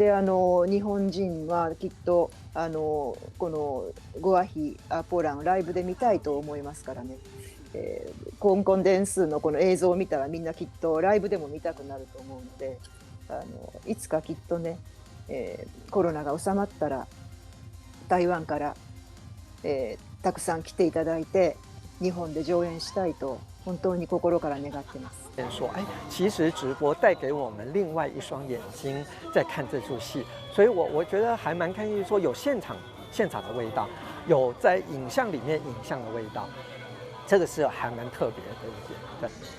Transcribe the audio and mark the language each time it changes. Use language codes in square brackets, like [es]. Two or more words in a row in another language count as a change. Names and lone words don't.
[ja] 日本人はきっとこのゴアヒアーポーランをライブで見たいと思いますからね、コンコンデンスのこの映像を見たらみんなきっとライブでも見たくなると思うので、いつかきっとね、コロナが収まったら台湾から、たくさん来ていただいて日本で上演したいと本当に心から願ってます。 [zh] 说，其实直播带给我们另外一双眼睛在看这出戏，所以我觉得还蛮开心，说有现场的味道，有在影像里面影像的味道，这个是还蛮特别的一点。对。